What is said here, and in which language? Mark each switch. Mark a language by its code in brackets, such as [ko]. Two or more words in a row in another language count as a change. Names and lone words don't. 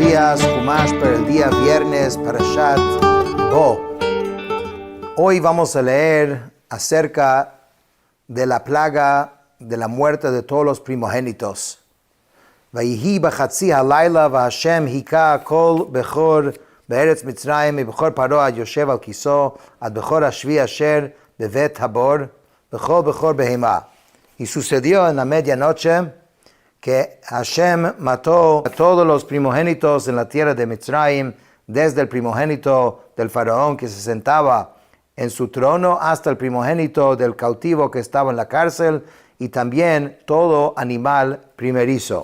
[es] días, Humash para el día viernes, Parashat Bo. Hoy vamos a leer acerca de la plaga de la muerte de todos los primogénitos. [he] ויהי בחצי הלילה וה' הכה כל בכור בארץ מצרים בכור פרעה עד יושב על כסאו עד בכור השבי אשר בבית הבור בכור בהמה. [es] Y sucedió en la medianoche que Hashem mató a todos los primogénitos en la tierra de Mitzrayim, desde el primogénito del faraón que se sentaba en su trono hasta el primogénito del cautivo que estaba en la cárcel y también todo animal primerizo.